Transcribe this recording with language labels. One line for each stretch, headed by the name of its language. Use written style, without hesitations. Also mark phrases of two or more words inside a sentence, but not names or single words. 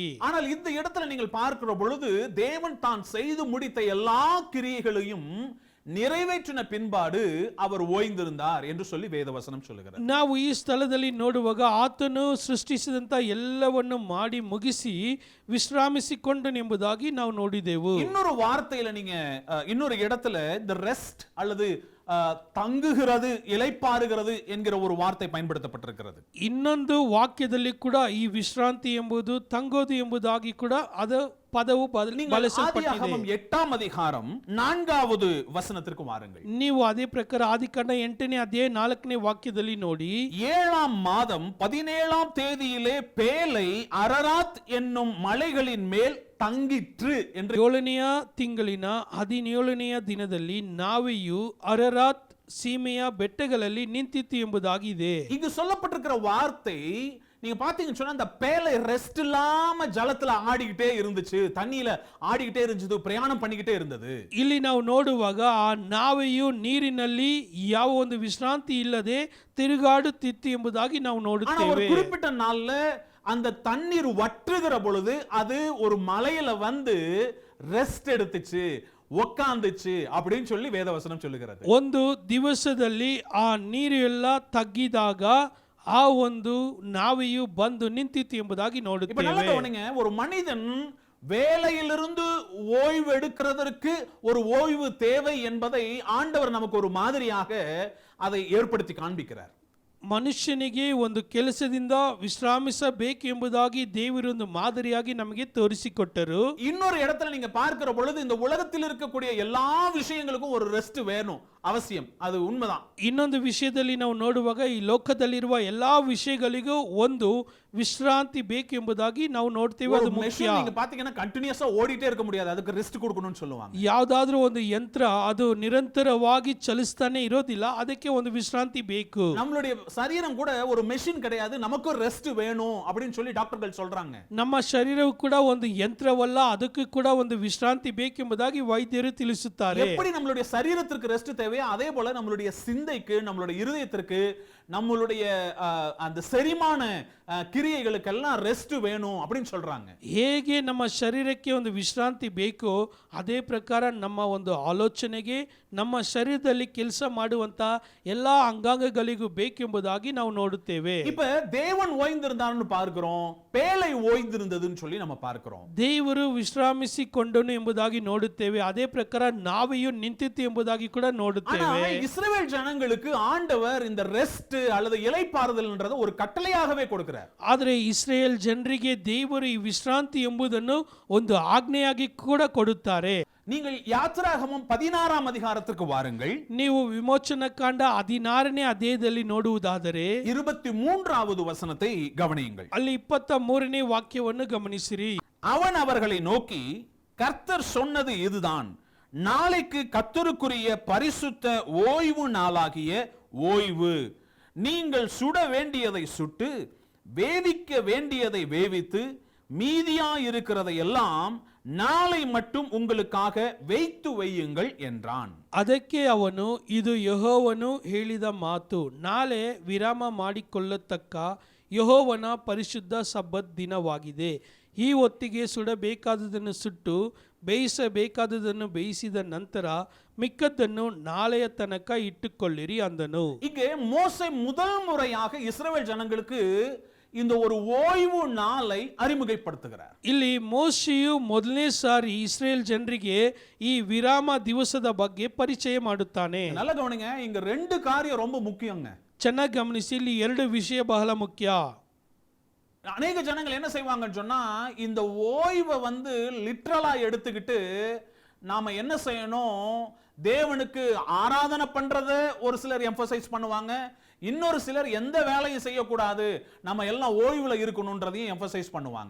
Tamil: ஆனால் இந்த இடத்துல நீங்கள் பார்க்கிற பொழுது தேவன் தான் செய்து முடித்த எல்லா கிரியைகளையும் நிறைவேற்றின பின்பாடு அவர் ஓய்ந்திருந்தார் என்று சொல்லி வேதவசனம் சொல்லுகிறது.
Kannada: ನಾವು ಈ ಸ್ಥಳದಲ್ಲಿ ನೋಡುವಾಗ ಆತನು ಸೃಷ್ಟಿಸಿದಂತ ಎಲ್ಲವನ್ನು ಮಾಡಿ ಮುಗಿಸಿ ವಿಶ್ರಾಮಿಸಿಕೊಂಡನು ಎಂಬುದಾಗಿ ನಾವು ನೋಡಿದೆವು.
Tamil: இன்னொரு வார்த்தையில நீங்க இன்னொரு இடத்துல
English: the rest
Tamil: அல்லது தங்குகிறது இளைப்பாறுகிறது என்கிற ஒரு வார்த்தை பயன்படுத்தப்பட்டிருக்கிறது.
Kannada: ಇನ್ನೊಂದು ವಾಕ್ಯದಲ್ಲಿ ಕೂಡ ಈ ವಿಶ್ರಾಂತಿ ಎಂಬುದು ತಂಗೋದು ಎಂಬುದಾಗಿ ಕೂಡ ಅದು ಪದವು ಬಳಸಲ್ಪಟ್ಟಿದೆ.
Tamil: ஆதியாகமம் 8ஆம் அதிகாரம் 4வது வசனத்திற்கு வாருங்கள்.
Kannada: ನೀವು ಅದೇ ಪ್ರಕಾರ ಆದಿಕಾಂಡ 8ನೇ ಅಧ್ಯಾಯ 4ನೇ ವಾಕ್ಯದಲ್ಲಿ ನೋಡಿ,
Tamil: 7ஆம் மாதம் 17ஆம் தேதியிலே பேலை அரராத் என்னும் மலைகளின் மேல் ತಂಗಿಟ್ರು என்று
Kannada: 7ನೆಯ ತಿಂಗಳಿನ 17ನೆಯ ದಿನದಲ್ಲಿ ನಾವೆಯು ಅರರಾತ್ ಸೀಮೆಯ ಬೆಟ್ಟಗಳಲ್ಲಿ ನಿಂತಿತ್ತು ಎಂಬುದಾಗಿದೆ.
Tamil: இங்கு சொல்லப்பட்டிருக்கிற வார்த்தை நீங்க பாத்தீங்கன்னு சொன்னா அந்த பேலை ரெஸ்ட் இல்லாம ஜலத்துல ஆடிக்கிட்டே இருந்துச்சு, தண்ணியில ஆடிக்கிட்டே இருந்துச்சு, பிரயாணம் பண்ணிக்கிட்டே இருந்தது.
Kannada: ಇಲ್ಲಿ ನಾವು ನೋಡುವಾಗ ಆ ನಾವೆಯು ನೀರಿನಲ್ಲಿ ಯಾವ ಒಂದು ವಿಶ್ರಾಂತಿ ಇಲ್ಲದೆ ತಿರುಗಾಡುತ್ತಿತ್ತು ಎಂಬುದಾಗಿ ನಾವು
Tamil: ஆனா ஒரு
Kannada: ನೋಡುತ್ತೇವೆ.
Tamil: குறிப்பிட்ட நாள்ல அந்த தண்ணீர் வற்றுகிற பொழுது அது ஒரு மலையில வந்து ரெஸ்ட் எடுத்துச்சு, உட்கார்ந்துச்சு அப்படின்னு சொல்லி வேதவசனம் சொல்லுகிறது.
Kannada: ಒಂದು ದಿವಸದಲ್ಲಿ ಆ ನೀರು ಎಲ್ಲ ತಗ್ಗಿದಾಗ ಆ ಒಂದು ನಾವೆಯು ಬಂದು ನಿಂತಿತ್ತು ಎಂಬುದಾಗಿ
Tamil: இப்ப நல்லா
Kannada: ನೋಡುತ್ತೇವೆ.
Tamil: கவனிங்க, ஒரு மனிதன் வேலையிலிருந்து ஓய்வு எடுக்கிறதற்கு ஒரு ஓய்வு தேவை என்பதை ஆண்டவர் நமக்கு ஒரு மாதிரியாக அதை ஏற்படுத்தி காண்பிக்கிறார்.
Kannada: ಮನುಷ್ಯನಿಗೆ ಒಂದು ಕೆಲಸದಿಂದ ವಿಶ್ರಾಮಿಸಬೇಕು ಎಂಬುದಾಗಿ ದೇವರೊಂದು ಮಾದರಿಯಾಗಿ ನಮಗೆ ತೋರಿಸಿಕೊಟ್ಟರು.
Tamil: இன்னொரு இடத்துல நீங்க பார்க்கிற பொழுது இந்த உலகத்தில் இருக்கக்கூடிய எல்லா விஷயங்களுக்கும் ஒரு ரெஸ்ட் வேணும், அவசியம், அது உண்மைதான்.
Kannada: ಇನ್ನೊಂದು ವಿಷಯದಲ್ಲಿ ನಾವು ನೋಡುವಾಗ ಈ ಲೋಕದಲ್ಲಿರುವ ಎಲ್ಲಾ ವಿಷಯಗಳಿಗೂ ಒಂದು ವಿಶ್ರಾಂತಿ ಬೇಕು ಎಂಬುದಾಗಿ ನಾವು ನೋಡ್ತೇವೆ. ಅದು ಮುಖ್ಯ.
Tamil: நீங்க பாத்தீங்கன்னா கண்டினியூஸா ஓடிட்டே இருக்க முடியாது, அதுக்கு ரெஸ்ட் கொடுக்கணும்னு சொல்லுவாங்க.
Kannada: ಯಾವುದಾದ್ರೂ ಒಂದು ಯಂತ್ರ ಅದು ನಿರಂತರವಾಗಿ ಚಲಿಸ್ತಾನೆ ಇರೋದಿಲ್ಲ, ಅದಕ್ಕೆ ಒಂದು ವಿಶ್ರಾಂತಿ ಬೇಕು.
Tamil: நம்மளுடைய சரீரம் கூட ஒரு மெஷின் கிடையாது, நமக்கு ரெஸ்ட் வேணும் அப்படின்னு சொல்லி டாக்டர்கள் சொல்றாங்க.
Kannada: ನಮ್ಮ ಶರೀರವು ಕೂಡ ಒಂದು ಯಂತ್ರವಲ್ಲ, ಅದಕ್ಕೂ ಕೂಡ ಒಂದು ವಿಶ್ರಾಂತಿ ಬೇಕೆಂಬುದಾಗಿ ವೈದ್ಯರು ತಿಳಿಸುತ್ತಾರೆ.
Tamil: எப்படி நம்மளுடைய சரீரத்திற்கு ரெஸ்ட் தேவையோ அதே போல நம்மளுடைய சிந்தைக்கு, நம்மளுடைய இருதயத்திற்கு, நம்மளுடைய அந்த செரிமான கிரியைகளுக்கெல்லாம் ரெஸ்ட் வேணும் அப்படின்னு சொல்றாங்க.
Kannada: ಹೇಗೆ ನಮ್ಮ ಶರೀರಕ್ಕೆ ಒಂದು ವಿಶ್ರಾಂತಿ ಬೇಕೋ ಅದೇ ಪ್ರಕಾರ ನಮ್ಮ ಒಂದು ಆಲೋಚನೆಗೆ, ನಮ್ಮ ಶರೀರದಲ್ಲಿ ಕೆಲಸ ಮಾಡುವಂತ ಎಲ್ಲಾ ಅಂಗಾಂಗಗಳಿಗೂ ಬೇಕೆಂಬುದಾಗಿ ನಾವು ನೋಡುತ್ತೇವೆ.
Tamil: இப்ப தேவன் ஓய்ந்திருந்தார்னு பார்க்கிறோம், பேலை ஓய்ந்திருந்ததுன்னு சொல்லி நம்ம பார்க்கிறோம்.
Kannada: ದೇವರು ವಿಶ್ರಾಮಿಸಿಕೊಂಡನು ಎಂಬುದಾಗಿ ನೋಡುತ್ತೇವೆ, ಅದೇ ಪ್ರಕಾರ ನಾವೆಯೂ ನಿಂತಿತ್ತು ಎಂಬುದಾಗಿ ಕೂಡ
Tamil: ஆனா
Kannada: ನೋಡುತ್ತೇವೆ.
Tamil: இஸ்ரவேல் ஜனங்களுக்கு ஆண்டவர் இந்த ரெஸ்ட் அல்லது இளைப்பாறுதல்ன்றத ஒரு கட்டளையாகவே கொடுக்கிறார்.
Kannada: ಆದರೆ ಇಸ್ರೇಲ್ ಜನರಿಗೆ ದೇವರು ಈ ವಿಶ್ರಾಂತಿ ಎಂಬುದನ್ನು ಒಂದು ಆಜ್ಞೆಯಾಗಿ ಕೂಡ ಕೊಡುತ್ತಾರೆ.
Tamil: நீங்கள் யாத்திராகமம் 16ஆம் அதிகாரத்திற்கு வாருங்கள்.
Kannada: ನೀವು ವಿಮೋಚನ ಕಾಂಡ 16ನೇ ಅಧ್ಯಾಯದಲ್ಲಿ ನೋಡುವುದಾದರೆ
Tamil: 23வது வசனத்தை கவனியுங்கள்.
Kannada: ಅಲ್ಲಿ 23ನೇ ವಾಕ್ಯವನ್ನು ಗಮನಿಸಿರಿ.
Tamil: அவன் அவர்களை நோக்கி, கர்த்தர் சொன்னது இதுதான், நாளைக்கு கர்த்தருக்குரிய பரிசுத்த ஓய்வு நாளாகிய ஓய்வு, நீங்கள் சுட வேண்டியதை சுட்டு வேவிக்க வேண்டியதை வேவித்து மீதியா இருக்கிறதை எல்லாம் நாளை மட்டும் உங்களுக்காக வைத்து வையுங்கள் என்றான்.
Kannada: ಅದಕ್ಕೆ ಅವನು, ಇದು ಯೆಹೋವನು ಹೇಳಿದ ಮಾತು, ನಾಳೆ ವಿರಾಮ ಮಾಡಿಕೊಳ್ಳತಕ್ಕ ಯೆಹೋವನ ಪರಿಶುದ್ಧ ಸಬ್ಬತ್ ದಿನವಾಗಿದೆ. ಈ ಹೊತ್ತಿಗೆ ಸುಡಬೇಕಾದುದನ್ನು ಸುಟ್ಟು ಬೇಯಿಸಬೇಕಾದುದನ್ನು ಬೇಯಿಸಿದ ನಂತರ ಮಿಕ್ಕದ್ದನ್ನು ನಾಳೆಯ ತನಕ ಇಟ್ಟುಕೊಳ್ಳಿರಿ ಅಂದನು.
Tamil: இங்கே மோசே முதல் முறையாக இஸ்ரவேல் ஜனங்களுக்கு இந்த ஒரு ஓய்வு நாளை அறிமுகப்படுத்துகிறார்.
Kannada: ಇಲ್ಲಿ ಮೋಶೆಯು ಮೊದಲನೇ ಸಾರಿ ಇಸ್ರೇಲ್ ಜನರಿಗೆ ಈ ವಿರಾಮ ದಿವಸದ ಬಗ್ಗೆ ಪರಿಚಯ ಮಾಡುತ್ತಾನೆ.
Tamil: நல்ல கவனிங்க, இங்க ரெண்டு காரியம் ரொம்ப முக்கியங்க.
Kannada: ಚೆನ್ನಾಗಿ ಗಮನಿಸಿ, ಇಲ್ಲಿ ಎರಡು ವಿಷಯ ಬಹಳ ಮುಖ್ಯ.
Tamil: அநேக ஜனங்கள் என்ன செய்வாங்கன்னு சொன்னா, இந்த ஓய்வை வந்து லிட்ரலா எடுத்துக்கிட்டு நாம என்ன செய்யணும், தேவனுக்கு ஆராதனை பண்றத ஒரு சிலர் எம்பசைஸ் பண்ணுவாங்க, இன்னொரு சிலர் எந்த வேலையும் செய்யக்கூடாது, நம்ம எல்லாம் ஓய்வுல இருக்கணும்ன்றதையும் எம்பசைஸ் பண்ணுவாங்க.